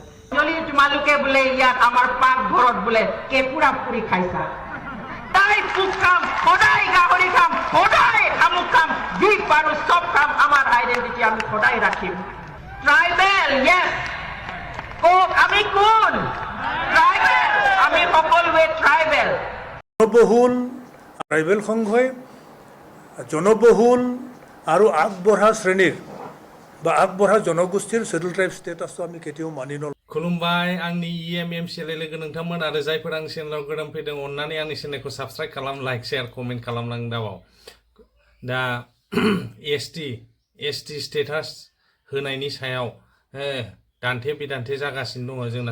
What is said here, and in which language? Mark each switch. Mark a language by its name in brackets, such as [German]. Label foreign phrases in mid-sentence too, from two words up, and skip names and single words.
[Assamese] তোমালোকে বোলে ইয়াত আমাৰ পাকঘৰত বোলে কেঁকুৰা পুৰি খাইছা তাই পোক খাম সদায় গাহৰি খাম সদায় শামুক খাম যি পাৰোঁ চব খাম আমাৰ আইডেন্টিটি আমি সদায় ৰাখিম ট্ৰাইবেল য়েছ কক আমি কোন ট্ৰাইবেল আমি সকলোৱে ট্ৰাইবেল জনবহুল ট্ৰাইবেল সংঘই জনবহুল আৰু আগবঢ়া শ্ৰেণীৰ বা আগবঢ়া জনগোষ্ঠীৰ [English] schedule tribe status [Assamese] আমি কেতিয়াও মানি নলওঁ [Bodo] खुलुमबाय आंनि EMM [English] channel logo [Bodo] नोंथांमोन आरो जायफोर आंनि चेनेलाव गोदान फैदों अन्नानै आंनि चेनेलखौ साबस्क्राइब खालाम [English] like share comment [Bodo] खालामलांनो दाबाव दा [English] ST status [Bodo] होनायनि सायाव दान्थे बिदान्थे जागासिनो दङ जोंना